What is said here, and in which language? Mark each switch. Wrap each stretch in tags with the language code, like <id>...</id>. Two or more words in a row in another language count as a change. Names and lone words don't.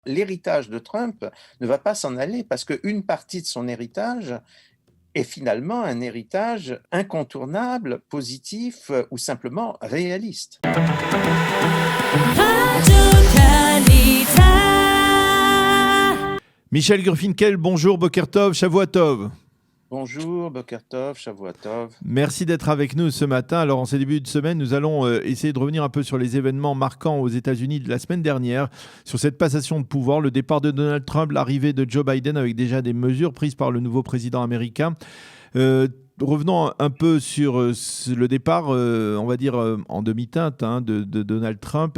<fr>L'héritage de Trump ne va pas s'en aller parce qu'une partie de son héritage est finalement un héritage incontournable, positif ou simplement réaliste. Michel Gurfinkel, bonjour,</fr> <he>בוקר טוב, שבוע טוב. Bonjour, בוקר טוב, שבוע טוב.</he> <fr>Merci d'être avec nous ce matin. Alors, en ces débuts de semaine, nous allons essayer de revenir un peu sur les événements marquants aux États-Unis de la semaine dernière, sur cette passation de pouvoir, le départ de Donald Trump, l'arrivée de Joe Biden avec déjà des mesures prises par le nouveau président américain. Revenons un peu sur le départ, on va dire en demi-teinte de Donald Trump.</fr>